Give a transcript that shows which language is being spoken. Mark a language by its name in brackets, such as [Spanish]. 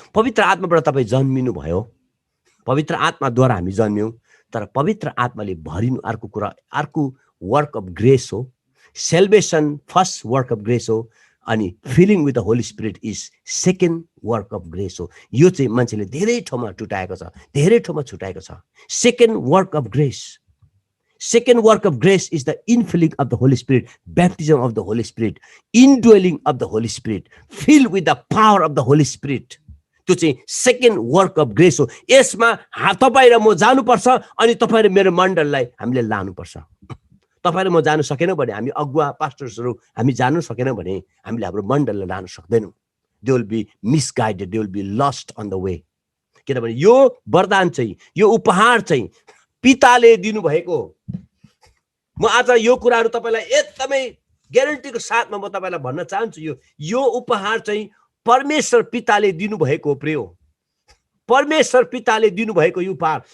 [Nepali] पवित्र आत्माबाट तपाई जन्मिनु भयो, पवित्र आत्माद्वारा हामी जन्म्यौं, तर पवित्र आत्माले भरिनु अर्को कुरा, अर्को वर्क अफ ग्रेस हो। [English] Salvation first work of grace हो, अनि filling with the Holy Spirit is second work of grace हो। [Nepali] यो चाहिँ मान्छेले धेरै ठाउँमा टुटाएको छ, धेरै ठाउँमा छुटाएको छ। [English] Second work of grace, second work of grace is the infilling of the Holy Spirit, baptism of the Holy Spirit, indwelling of the Holy Spirit, filled with the power of the Holy Spirit. [Nepali] त्यो चाहिँ second work of grace हो। यसमा तपाईँ र म जानुपर्छ अनि तपाईँ र मेरो मण्डललाई हामीले लानुपर्छ। तपाईँ र म जानु सकेन भने, हामी अगुवा पास्टर्सहरू हामी जानु सकेन भने हामीले हाम्रो मण्डललाई लान सक्दैनौँ। [English] They will be misguided, they will be lost on the way. [Nepali] किनभने यो वरदान चाहिँ, यो उपहार चाहिँ पिताले दिनुभएको। म आज यो कुराहरू तपाईलाई एकदमै ग्यारेन्टीको साथमा म तपाईलाई भन्न चाहन्छु, यो उपहार चाहिँ परमेश्वर पिताले दिनुभएको प्रिय, परमेश्वर पिताले दिनुभएको यो उपहार।